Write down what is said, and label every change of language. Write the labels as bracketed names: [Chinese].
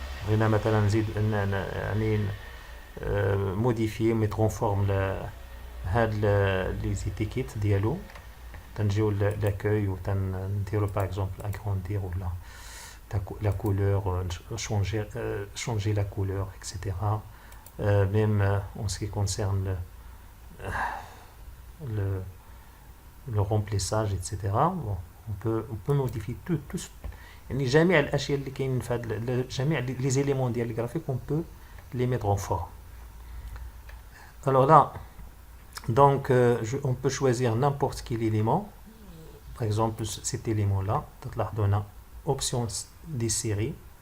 [Arabic] هنا مثلا نزيد يعني [French] modifier, mettre en forme [Arabic] هاد [French] les étiquettes [Arabic] ديالو، تنجيو [French] l'accueil ou [Arabic] تنديرو [French] par exemple agrandir ou la couleur, changer la couleur, etc. Même en ce qui concerne le remplissage, etc. Bon, on peut modifier tout [Arabic] يعني جميع الاشياء اللي كاين في هذا جميع لي زيليمون ديال الجرافيك [French] on peut les mettre en forme. Alors là donc on peut choisir n'importe quel élément. Par exemple cet élément là [Arabic] تلاحظوا هنا [French] option des séries.